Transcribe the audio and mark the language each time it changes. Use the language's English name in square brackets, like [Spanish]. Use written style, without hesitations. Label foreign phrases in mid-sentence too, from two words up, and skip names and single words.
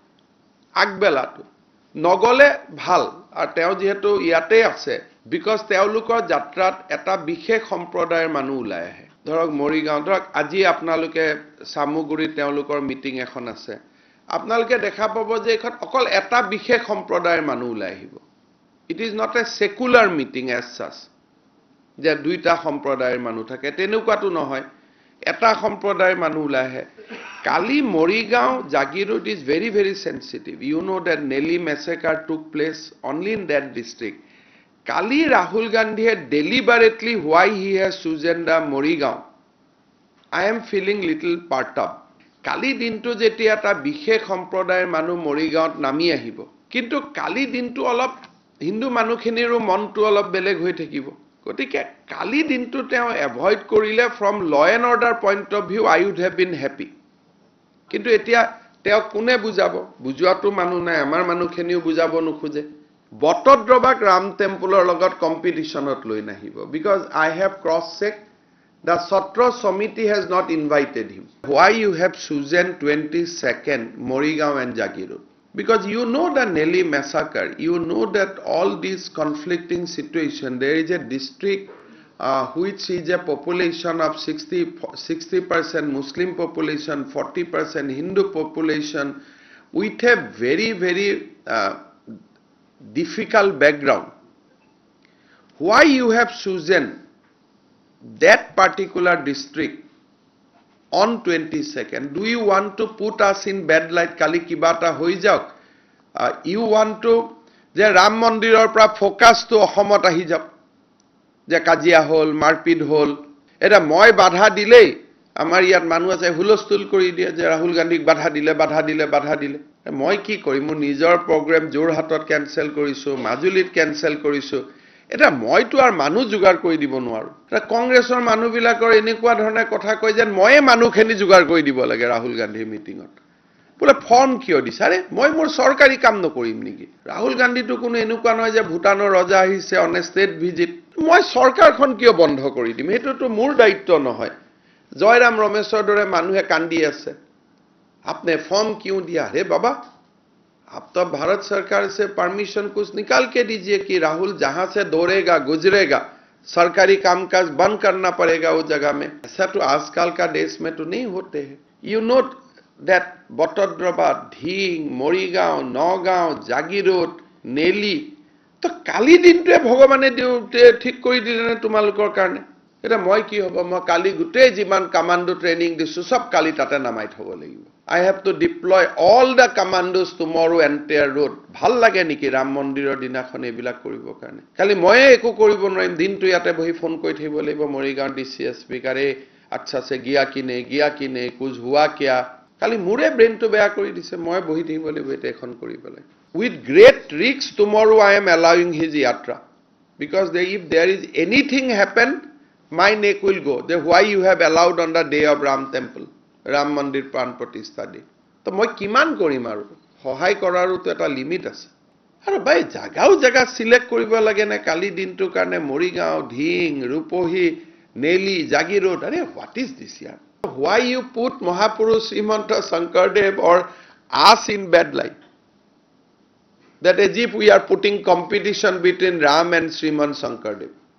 [Assamese] আগবেলাটো নগলে ভাল আৰু তেও যেহেতু ইয়াতে আছে বিকজ তেওলোকৰ যাত্ৰাত এটা বিশেষ সম্প্ৰদায়ৰ মানুহ ওলাই আহে ধৰক মৰিগাঁও ধৰক আজি আপোনালোকে সামুগুৰি তেওলোকৰ মিটিং এখন আছে আপোনালোকে দেখা পাব যে এখন অকল এটা বিশেষ সম্প্ৰদায়ৰ মানুহ ওলাই আহিব [English] it is not a secular meeting as such [Assamese] যে দুইটা সম্প্ৰদায়ৰ মানুহ থাকে তেনেকুৱাটো নহয় এটা সম্প্ৰদায়ৰ মানুহ ওলাই আহে কালি মৰিগাঁও জাগিৰোড [English] is very very sensitive you know that Nelly massacre took place only in that district [Assamese] কালি ৰাহুল গান্ধীয়ে [English] deliberately why he has chosen the [Assamese] মৰিগাঁও [English] I am feeling little perturbed [Assamese] কালি দিনটো যেতিয়া এটা বিশেষ সম্প্ৰদায়ৰ মানুহ মৰিগাঁৱত নামি আহিব কিন্তু কালি দিনটো অলপ হিন্দু মানুহখিনিৰো মনটো অলপ বেলেগ হৈ থাকিব গটিকে কালি দিনটো তেও এভয়েড কৰিলে [English] from law and order point of view I would have been happy [Assamese] কিন্তু এতিয়া তেও কোনে বুজাব বুজোৱাটো মানুহ নাই আমাৰ মানুহখিনিও বুজাব নোখোজে বটদ্ৰৱাক ৰাম টেম্পলৰ লগত কম্পিটিশনত লৈ নাহিব [English] because I have cross checked the Satra Samiti has not invited him why you have chosen 22nd Morigaon and Jagirod because you know the Nelly massacre you know that all these conflicting situation there is a district which is a population of 60% Muslim population 40% Hindu population with a very very difficult background why you have [Assamese] chosen that particular district on 22nd do you want to put us in bad light কালি কিবা তা হৈ যাওক you want to যে ৰাম মন্দিৰৰ পৰা ফ'কাচটো অসমত আহি যাওক যে কাজিয়া হ'ল মাৰপিট হ'ল এটা মই বাধা দিলেই আমাৰ ইয়াত মানুহ আছে হুলস্থূল কৰি দিয়া যে ৰাহুল গান্ধী বাধা দিলে মই কি কৰোঁ মোৰ নিজৰ প্ৰ'গ্ৰাম যোৰহাটত কেন্সেল কৰিছোঁ মাজুলীত কেন্সেল কৰিছোঁ এটা মইতো আর মানুহ জুগাৰ কৰি দিব নোৱাৰো এটা কংগ্ৰেছৰ মানুহবিলাকৰ এনেকুৱা ধৰণে কথা কয় যে মই মানুহখিনি জুগাৰ কৰি দিব লাগে ৰাহুল গান্ধীৰ মিটিংত বলে ফৰ্ম কিয় দিছাৰে মই মোৰ সৰকাৰি কাম নকৰিম নেকি ৰাহুল গান্ধীটো কোনো এনেকুৱা নহয় যে ভুটানৰ ৰজা আহিছে [English] on state visit [Assamese] মই সৰকাৰখন কিয় বন্ধ কৰি দিম এটোটো মোৰ দায়িত্ব নহয় জয়ৰাম ৰমেশৰ দৰে মানুহে কান্দি আছে আপনি ফৰ্ম [Hindi] কিয় দিয়া ৰে বাবা आप तो भारत सरकार से परमिशन कुछ निकाल के दीजिए कि राहुल जहां से दौड़ेगा गुजरेगा सरकारी कामकाज बंद करना पड़ेगा वो जगह में ऐसा तो आजकल का देश में तो नहीं होते हैं [English] you know that [Hindi] बटद्रवा ढींग मरिगांव नगांव जागीरोड नेली [Assamese] তো কালি দিনটো ভগৱানে ঠিক কৰি দিলে তোমালোকৰ কাৰণে এটা মই কি হ'ব মই কালি গুটে জিমান কমান্ডো ট্ৰেনিং দিছো সব কালি তাতে নামাই থব লাগিব [English] I have to deploy all the commandos tomorrow entire road [Assamese] ভাল লাগে নেকি ৰাম মন্দিৰৰ দিনাখন এবিলাক কৰিব কাৰণে খালি মই একো কৰিব নোৱাৰিম দিনটো ইয়াতে বহি ফোন কৰি থাকিব লাগিব মৰিগাঁও ডিচিএসপি কাৰে [Hindi] अच्छा से गया कि नहीं कुछ हुआ क्या [Assamese] খালি মোৰ ব্ৰেইনটো বেয়া কৰি দিছে মই বহি থাকিব লাগিব এটা এখন কৰি পেলাই [English] with great risks tomorrow I am allowing his yatra because if there is anything happen my neck will go then why you have allowed on the day of Ram temple Ram mandir pran pratishtha day [Assamese] তো মই কিমান কৰিম আৰু সহায় কৰাৰো তো এটা লিমিট আছে আৰু ভাই জাগা সিলেক্ট কৰিব লাগে না কালি দিনটো কাৰণে মৰিগাঁও ঢিং ৰূপহী নেলি জাগিৰোড আৰে [English] what is this yaar why you put Mahapurush Srimanta Shankardev or us in bad light that as if we are putting competition between Ram and Sriman Shankardev